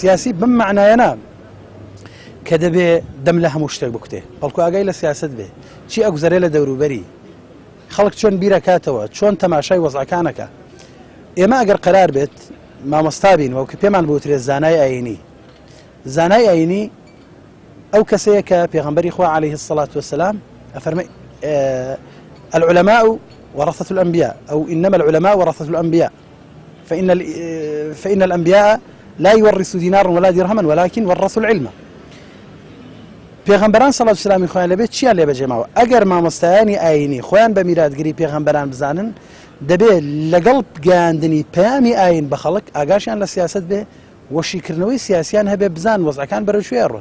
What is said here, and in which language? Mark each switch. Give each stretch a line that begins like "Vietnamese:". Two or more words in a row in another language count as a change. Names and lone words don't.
Central Kurdish: سیاسی بم معنایەنە کە دەبێ دەم لە هەموو شتێک بکوتێ بەڵکو ئاگای لە سیاست بێ چی ئەگوزارێ لە دەوروبەری خەڵک چۆن بیرەکاتەوە چۆن تەماشای وەزعەکانەکە ئێمە ئەگەر قەرار بێت مامۆستا بین وەکو پێمان بوترێت زانای ئاینی زانای ئاینی ئەو کەسەیە کە پێغەمبەری خوا
Arabic: عەلەیه الصەلاة وەسەلام
Central Kurdish: ئەفەرمێ
Arabic: العلماء ورثة الأنبياء أو إنما العلماء ورثة الأنبياء فإن الأنبياء لا يورثوا دينارا ولا درهما ولكن ورثوا العلم
Central Kurdish: پێغەمبەران سەڵات و سلامی خۆیان لەبێت چیان لێ بەجێماوە ئەگەر مامۆستایانی ئاینی خۆیان بە میراتگیری پێغەمبەران بزانن دەبێت لەگەڵ گەیاندنی پەیامی ئاین بە خەڵک ئاگاشیان لە سیاست بێ وەشیکردنەوەی سیاسیان هەبێ بزان وەزعەکان بەرەو شوێ ڕۆن